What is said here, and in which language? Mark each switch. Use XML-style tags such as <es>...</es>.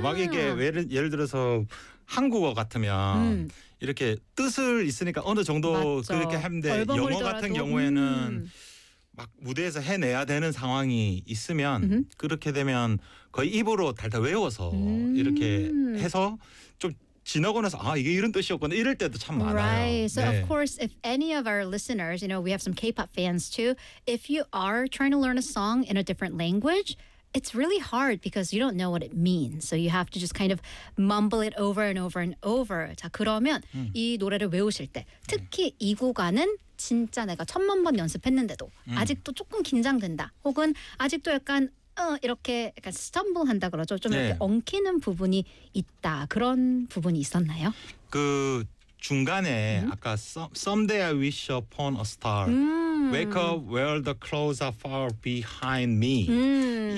<ko>막 이게 예를 들어서 한국어 같으면 이렇게 뜻을 있으니까 어느 정도 맞죠. 그렇게 하는데 영어 같은 경우에는 막 무대에서 해내야 되는 상황이 있으면 mm-hmm. 그렇게 되면 거의 입으로 달달 외워서 mm-hmm. 이렇게 해서 좀 지나고 나서 아 이게 이런 뜻이었구나 이럴 때도 참 많아요.</ko> <en>Right. So 네. of course, if any of our listeners, you know, we have some K-pop fans too. If you are trying to learn a song in a different language, it's really hard because you don't know what it means. So you have to just kind of mumble it over and over and over.</en> <ko>자 그러면 이 노래를 외우실 때 특히 이 구간은 진짜 내가 천만 번 연습했는데도 아직도 조금 긴장된다. 혹은 아직도 약간 이렇게 약간 stumble 한다 그러죠. 좀 네. 이렇게 엉키는 부분이 있다. 그런 부분이 있었나요? 그 중간에 아까</ko> <en>someday I wish upon a star, wake up where the clouds are far behind me.</en>